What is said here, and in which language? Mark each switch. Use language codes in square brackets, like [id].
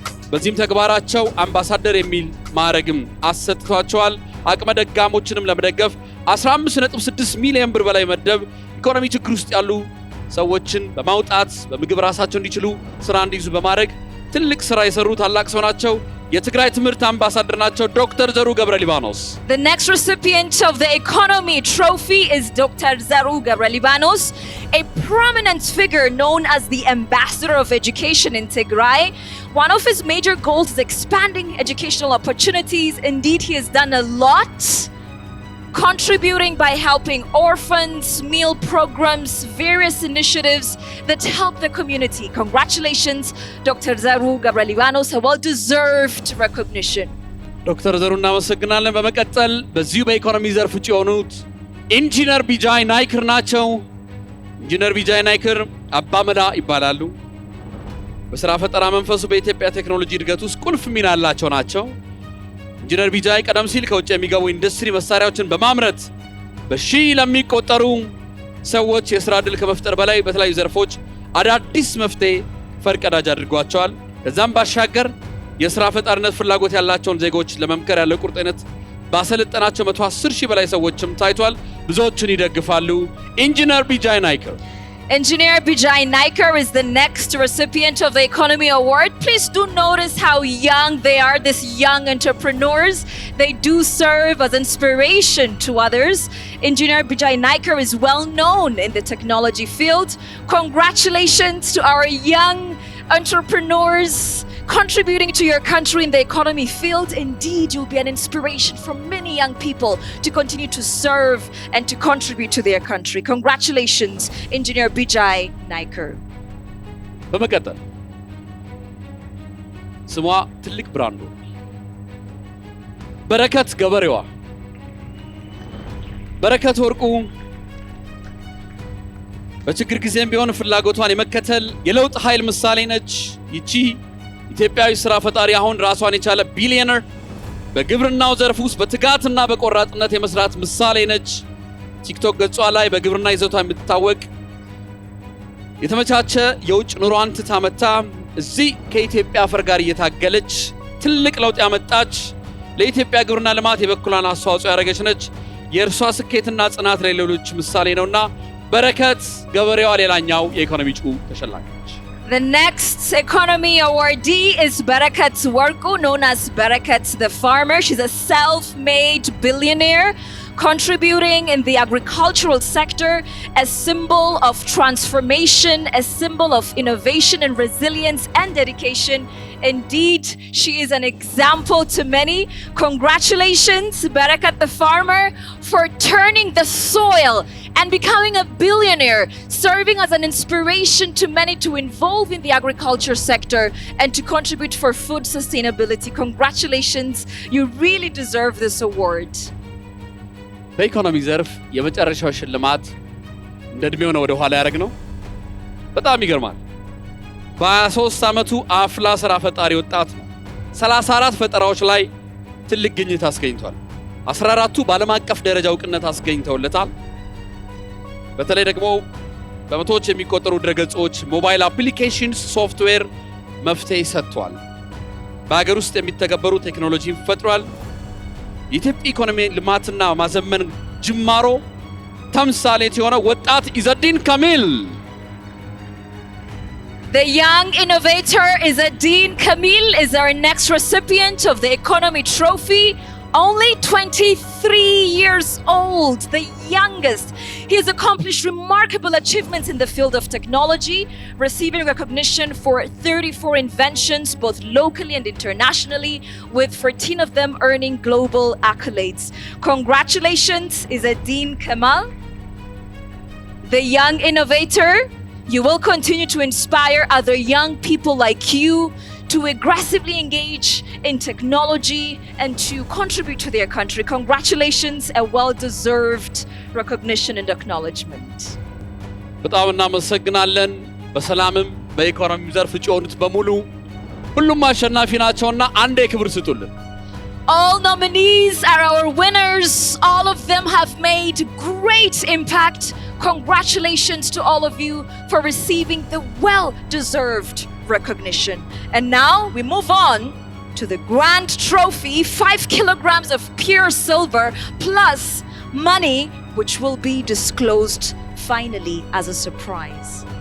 [am] በዚህም ተግባራቸው አምባሳደር የሚል ማዕረግም አሰጥቷቸዋል። አቅመ ደካሞችንም ለመደገፍ 15.6 ሚሊዮን ብር በላይ መደብ ኢኮኖሚ ችግር ውስጥ ያሉ ሰዎችን በማውጣት በምግብ ራሳቸው እንዲችሉ ስራ እንዲይዙ በማድረግ ትልቅ ስራ የሰሩ ታላቅ ሰው ናቸው። የትግራይ ትምህርት አምባሳደር ናቸው ዶክተር ዘሩ ገብረ ሊባኖስ። [en] The next recipient of the Economy Trophy is Dr. Zaru ገብረ ሊባኖስ, a prominent figure known as the Ambassador of Education in Tigray. One of his major goals is expanding educational opportunities. Indeed, he has done a lot, contributing by helping orphans, meal programs, various initiatives that help the community. Congratulations, Dr. Zaru ገብረ ሊባኖስ, a well-deserved recognition. [am] ዶክተር ዘሩ እናመሰግናለን። በመቀጠል በዚሁ በኢኮኖሚ ዘርፍ ውጭ የሆኑት ኢንጂነር ቢጃይ ናይክር ናቸው። ኢንጂነር ቢጃይ ናይክር አባመዳ ይባላሉ። በስራ ፈጠራ መንፈሱ በኢትዮጵያ ቴክኖሎጂ እድገት ውስጥ ቁልፍ ሚና ያላቸው ናቸው። ኢንጂነር ቢጃይ ቀደም ሲል ከውጭ የሚገቡ ኢንዱስትሪ መሳሪያዎችን በማምረት በሺህ ለሚቆጠሩ ሰዎች የስራ ዕድል ከመፍጠር በላይ በተለያዩ ዘርፎች አዳዲስ መፍትሄ ፈርቀዳጅ አድርጓቸዋል። ከዛም ባሻገር የስራ ፈጣሪነት ፍላጎት ያላቸውን ዜጎች ለመምከር ያለው ቁርጠኝነት ባሰለጠናቸው 110 ሺህ በላይ ሰዎችም ታይቷል። ብዙዎችን ይደግፋሉ። ኢንጂነር ቢጃይ ናይክር [en] Engineer Bijay Naikar is the next recipient of the Economy Award. Please do notice how young they are, these young entrepreneurs. They do serve as inspiration to others. Engineer Bijay Naikar is well known in the technology field. Congratulations to our young entrepreneurs contributing to your country in the economy field. Indeed, you'll be an inspiration for many young people to continue to serve and to contribute to their country. Congratulations, Engineer Bijay Naikar. [am] በመቀጠል ስሟ ትልቅ ብራንድ በረከት ገበሬዋ በረከት ወርቁ በችግር ጊዜም ቢሆን ፍላጎቷን የመከተል የለውጥ ኃይል ምሳሌ ነች። ይቺ ኢትዮጵያዊ ስራ ፈጣሪ አሁን ራሷን የቻለ ቢሊዮነር በግብርናው ዘርፍ ውስጥ በትጋትና በቆራጥነት የመስራት ምሳሌ ነች። ቲክቶክ ገጿ ላይ በግብርና ይዘቷ የምትታወቅ የተመቻቸ የውጭ ኑሯን ትታ መታ እዚህ ከኢትዮጵያ አፈር ጋር እየታገለች ትልቅ ለውጥ ያመጣች ለኢትዮጵያ ግብርና ልማት የበኩሏን አስተዋጽኦ ያደረገች ነች። የእርሷ ስኬትና ጽናት ለሌሎች ምሳሌ ነውና በረከት ገበሬዋ ሌላኛው የኢኮኖሚ ጩ ተሸላሚ ነች። [en] The next Economy awardee is Barakat Warku, known as Barakat the Farmer. She's a self-made billionaire contributing in the agricultural sector, a symbol of transformation, a symbol of innovation and resilience and dedication. Indeed, she is an example to many. Congratulations, Barakat the Farmer, for turning the soil and becoming a billionaire, serving as an inspiration to many to involve in the agriculture sector and to contribute for food sustainability. Congratulations, you really deserve this award. [am] በኢኮኖሚ ዘርፍ የመጨረሻው ሽልማት እንደ እድሜው ነው ወደ ኋላ ያደረግ ነው። በጣም ይገርማል። በ23 ዓመቱ አፍላ ስራ ፈጣሪ ወጣት ነው። 34 ፈጠራዎች ላይ ትልቅ ግኝት አስገኝቷል። 14ቱ በዓለም አቀፍ ደረጃ እውቅነት አስገኝተውለታል። በተለይ ደግሞ በመቶዎች የሚቆጠሩ ድረገጾች፣ ሞባይል አፕሊኬሽንስ፣ ሶፍትዌር መፍትሄ ሰጥቷል። በሀገር ውስጥ የሚተገበሩ ቴክኖሎጂን ፈጥሯል። የኢትዮጵያ ኢኮኖሚ ልማትና ማዘመን ጅማሮ ተምሳሌት የሆነ ወጣት ኢዘዲን ካሚል። [en] The young innovator Izzadeen Kamil is our next recipient of the Economy Trophy. Only 23 years old, the youngest. He has accomplished remarkable achievements in the field of technology, receiving recognition for 34 inventions, both locally and internationally, with 14 of them earning global accolades. Congratulations, Izzadeen Kamal, the young innovator. You will continue to inspire other young people like you to aggressively engage in technology and to contribute to their country. Congratulations, a well-deserved recognition and acknowledgement. [am] በጣም እናመሰግናለን። በሰላምም በኢኮኖሚ ዘርፍ ጮኑት በሙሉ ሁሉም አሸናፊ ናቸውና አንድ የክብር ስጡልን። [en] All nominees are our winners. All of them have made great impact. Congratulations to all of you for receiving the well-deserved recognition. And now we move on to the grand trophy, 5 kilograms of pure silver plus money, which will be disclosed finally as a surprise.